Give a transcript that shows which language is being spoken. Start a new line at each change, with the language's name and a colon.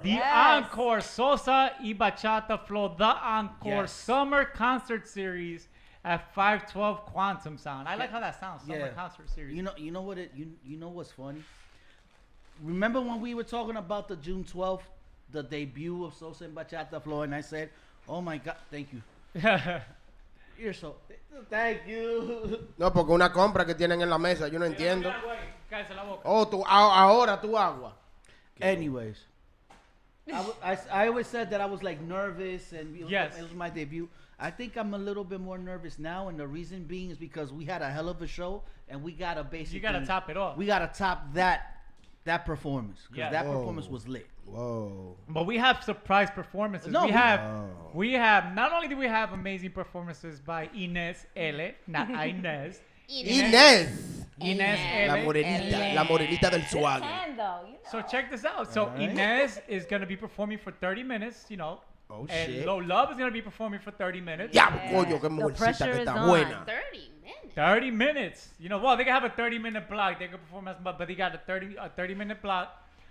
English: The Encore. Sosa y Bachata Flow. The Encore Summer Concert Series at 512 Quantum Sound. I like how that sounds. Summer Concert Series. You know what you know what's funny? Remember when we were talking about the June 12th, the debut of Sosa and Bachata Flow, and I said, "Oh my God, thank you." You're so thank you.
Spanish: No, porque una compra que tienen en la mesa, yo no entiendo. Oh, ahora tu agua.
English: Anyways, I always said that I was like nervous, and it was my debut. I think I'm a little bit more nervous now, and the reason being is because we had a hell of a show, and we gotta basically. You gotta top it off. We gotta top that performance, because that performance was lit. Whoa! But we have surprise performances. No, we have. Not only do we have amazing performances by Inez L, not Inez. Inez L.
Spanish: La morenita del swag.
English: So check this out. So Inez is gonna be performing for 30 minutes. You know. Oh and shit. Low Love is gonna be performing for 30 minutes.
Spanish: Coño, qué mujercita que está buena.
English: 30 minutes. 30 minutes. You know, well, they can have a 30-minute block. They can perform as much, but they got a 30-minute block.